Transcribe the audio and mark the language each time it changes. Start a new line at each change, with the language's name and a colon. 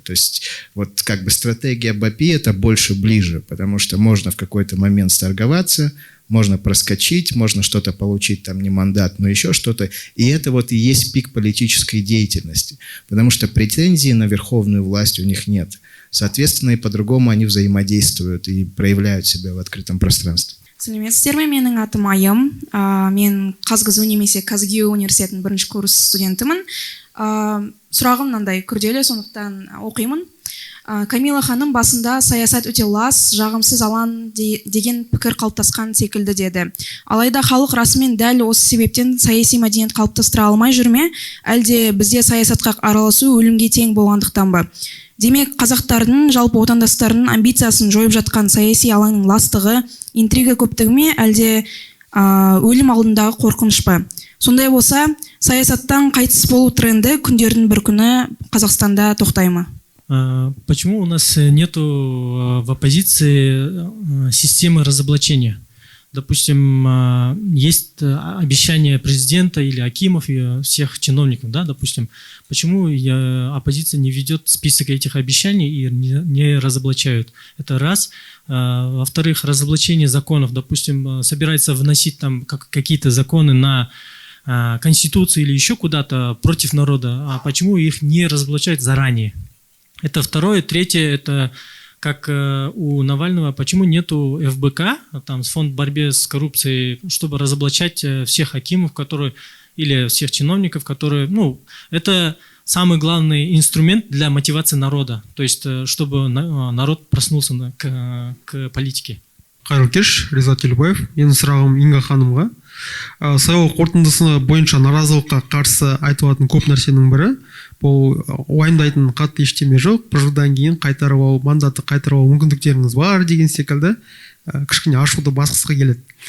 Russian: То есть вот как бы стратегия Бапи это больше ближе, потому что можно в какой-то момент сторговаться, можно проскочить, можно что-то получить, там не мандат, но еще что-то. И это вот и есть пик политической деятельности, потому что претензий на верховную власть у них нет. Соответственно, и по-другому они взаимодействуют и проявляют себя в открытом пространстве.
Kazakh: Сәлеметсіздер ме? Менің атым Айым. Мен Қазгызу немесе Казгиу университетінің бірінші курс студентімін. Сұрағым мынандай күрделі, сондықтан оқимын. Камила ханым басында саясат өте лас, жағымсыз алаң деген пікір қалыптасқан секілді деді. Алайда халық расымен дәл осы себептен саяси мәдениет қалыптастыра алмай жүр ме? Әлде бізде саясатқа араласу өлімге тең болғандықтан ба? Демек, қазақтардың жалпы отандастарының амбициясын жойып жатқан саяси алаңның ластығы, интрига көптігі ме, әлде өлім алдындағы қорқыныш па? Сондай болса, саясаттан қайтыс болу тренді күндердің бір күні Қазақстанда тоқтай ма?
Russian: Почему у нас нету в оппозиции системы разоблачения? Допустим, есть обещание президента или акимов и всех чиновников, да, допустим. Почему оппозиция не ведет список этих обещаний и не разоблачают? Это раз. Во-вторых, разоблачение законов, допустим, собирается вносить там какие-то законы на Конституцию или еще куда-то против народа, а почему их не разоблачают заранее? Это второе. Третье, это как у Навального, почему нету ФБК, там, фонд борьбы с коррупцией, чтобы разоблачать всех акимов, которые, или всех чиновников, которые, ну, это самый главный инструмент для мотивации народа, то есть, чтобы народ проснулся к политике.
Kazakh: Қайырлы кеш, Ризат Телебаев. Менің сұрағым Инга ханымға. Сайлау қорытындысы бойынша наразылыққа қарсы айтылатын көп нәрсенің бірі, бұл уайымдайтын қатты ештеме жоқ, бір жылдан кейін қайтарып алу, мандатты қайтарып алу мүмкіндіктеріңіз бар деген секілді кішкене ашуды басқысы келеді.